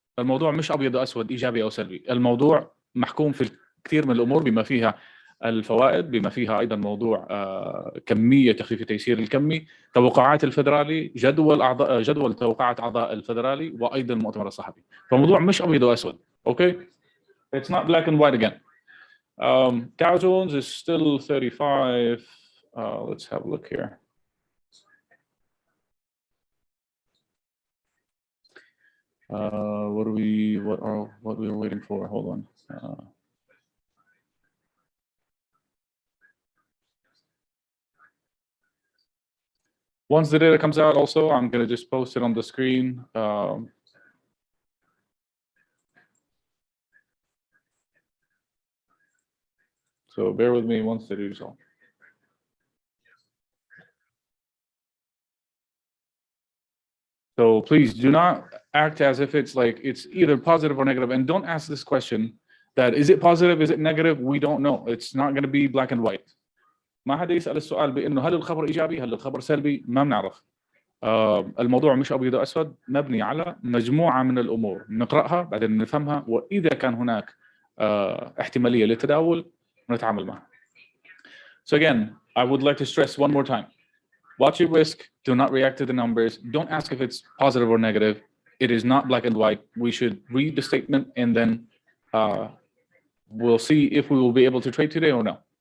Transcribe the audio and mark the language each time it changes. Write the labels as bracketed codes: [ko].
[ar] الموضوع مش أبيض وأسود، إيجابي أو سلبي. الموضوع محكوم في كثير من الأمور بما فيها الفوائد، بما فيها أيضا موضوع كمية تخفيف التيسير الكمي، توقعات الفدرالي، جدول توقعات أعضاء الفدرالي، وأيضا المؤتمر الصحفي. فالموضوع مش أبيض وأسود. Okay? [en] It's not black and white again. Dow Jones is still 35. Let's have a look here. What we were waiting for? Hold on. Once the data comes out, also, I'm going to just post it on the screen. So bear with me once they do so. So please do not act as if it's like it's either positive or negative, and don't ask this question that is it positive, is it negative? We don't know. It's not going to be black and white. [ar] ما حدا يسأل السؤال بأنه هل الخبر إيجابي هل الخبر سلبي، ما بنعرف. الموضوع مش أبيض وأسود، مبني على مجموعة من الأمور نقرأها بعدين نفهمها، وإذا كان هناك احتمالية للتداول نتعامل معها. [en] So again, I would like to stress one more time. Watch your risk. Do not react to the numbers. Don't ask if it's positive or negative. It is not black and white. We should read the statement and then we'll see if we will be able to trade today or no.